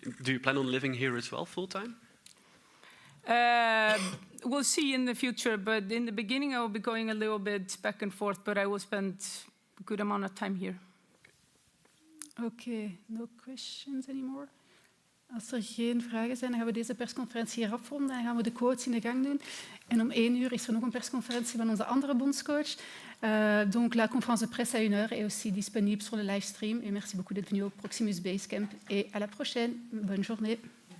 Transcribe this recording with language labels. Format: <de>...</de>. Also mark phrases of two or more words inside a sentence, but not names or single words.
<en>Do you plan on living here as well, full-time? We'll see in the future, but in the beginning I will be going a little bit back and forth, but I will spend a good amount of time here. Okay, no questions anymore.</en> <nl>Als er geen vragen zijn, dan gaan we deze persconferentie hier afronden en gaan we de quotes in de gang doen. En om 1 uur is er nog een persconferentie van onze andere bondscoach.</nl> <fr>Donc la conférence de presse à 1 heure est aussi disponible sur le</fr> <en>live stream.</en> <fr>Et merci beaucoup d'être venu au Proximus Basecamp et à la prochaine. Bonne journée.</fr>